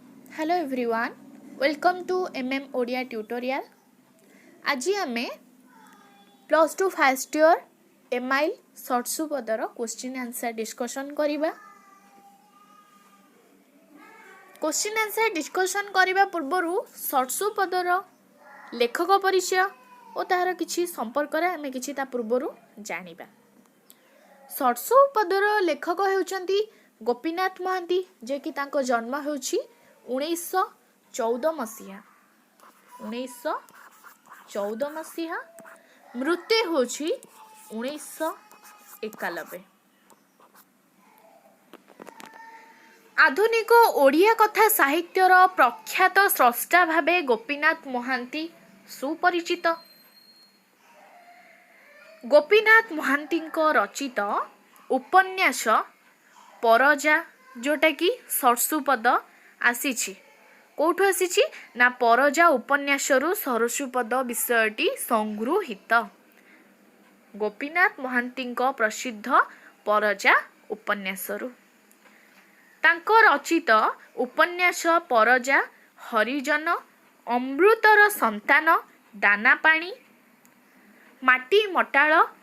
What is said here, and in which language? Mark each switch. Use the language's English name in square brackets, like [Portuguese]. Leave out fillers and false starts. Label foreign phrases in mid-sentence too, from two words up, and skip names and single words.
[English] Hello everyone, welcome to Odia tutorial. [Odia] ଆଜି ଆମେ +2 [English] First Year MIL [Odia] ସର୍ଟସୁ ପଦର [English] question answer discussion [Odia] କରିବା। [English] question answer discussion [Odia] କରିବା ପୂର୍ବର ସର୍ଟସୁ ପଦର ଲେଖକ ପରିଚୟ ଓ ତାର କିଛି ସମ୍ପର୍କ ଆମେ କି ପୂର୍ବର ଜାଣିବା। ସର୍ଟସୁ ପଦର ଲେଖକ ହେଉଛନ୍ତି ଗୋପୀନାଥ ମହାନ୍ତି, ଯେ କି ତାଙ୍କ ଜନ୍ମ ହେଉଛି 1914 ମସିହା। 1914 ମସିହା, ମୃତ୍ୟୁ ହେଉଛି 1991। ଆଧୁନିକ ଓଡ଼ିଆ କଥା ସାହିତ୍ୟର ପ୍ରଖ୍ୟାତ ସ୍ରଷ୍ଟା ଭାବେ ଗୋପୀନାଥ ମହାନ୍ତି ସୁପରିଚିତ। ଗୋପୀନାଥ ମହାନ୍ତି ରଚିତ ଉପନ୍ୟାସ ପରଜା, ଯେଉଁଟା କି ସର୍ଟସୁପଦ ଆସିଛି କେଉଁଠୁ ଆସିଛି ନା ପରଜା ଉପନ୍ୟାସରୁ ସର୍ଟସୁପଦ ବିଷୟଟି ସଂଗୃହୀତ। ଗୋପୀନାଥ ମହାନ୍ତି ପ୍ରସିଦ୍ଧ ପରଜା ଉପନ୍ୟାସରୁ ତାଙ୍କ ରଚିତ ଉପନ୍ୟାସ ପରଜା, ହରିଜନ, ଅମୃତର ସନ୍ତାନ, ଦାନାପାଣି, ମାଟିମଟାଳ,